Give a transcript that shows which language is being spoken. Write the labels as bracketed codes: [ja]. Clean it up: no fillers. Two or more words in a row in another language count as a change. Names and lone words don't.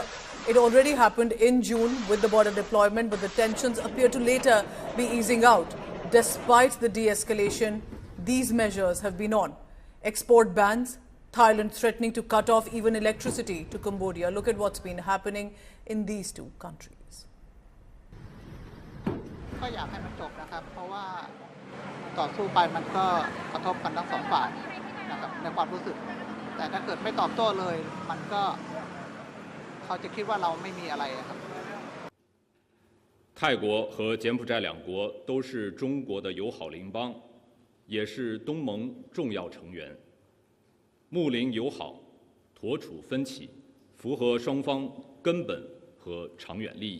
[en] It already happened in June with the border deployment, but the tensions appear to later be easing out. Despite the de-escalation, these measures have been on. Export bans, Thailand threatening to cut off even electricity to Cambodia. Look at what's been happening in these two countries. [th] ก็อยากให้มันจบนะครับเพราะว่าต่อสู้ไปมันก็กระทบกันทั้งสองฝ่ายนะครับในความรู้สึกแต่ถ้าเกิดไม่ตอบโต้เลยมันก็เขาจะคิดว่าเราไม่มีอะไรครับ [zh] 泰国和柬埔寨两国都是中国的友好邻邦，也是东盟重要成员。睦邻友好，妥处分歧，符合双方根本和长远利益。